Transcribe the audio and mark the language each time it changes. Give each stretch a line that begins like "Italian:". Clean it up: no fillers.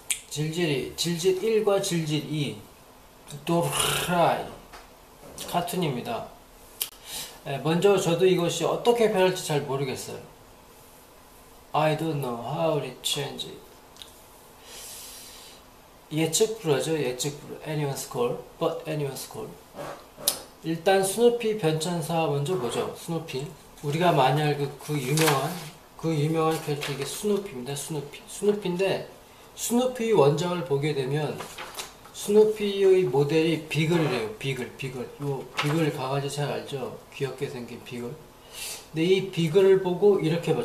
Korean: 질질 1과 질질 2 도라이 카툰입니다. 먼저 저도 이것이 어떻게 변할지 잘 모르겠어요.
English: I don't know how it changes.
Korean: 예측불허죠. 예측불허.
English: Anyone's call, but anyone's call.
Korean: 일단 스누피 변천사 먼저 보죠. 스누피. 우리가 많이 알고 그 유명한 캐릭터 이게 스누피입니다. 스누피인데 스누피 원작을 보게 되면 스누피의 모델이 비글이래요. 비글. 요 비글 강아지 잘 알죠? 귀엽게 생긴 비글. 근데 이 비글을 보고 이렇게 봐.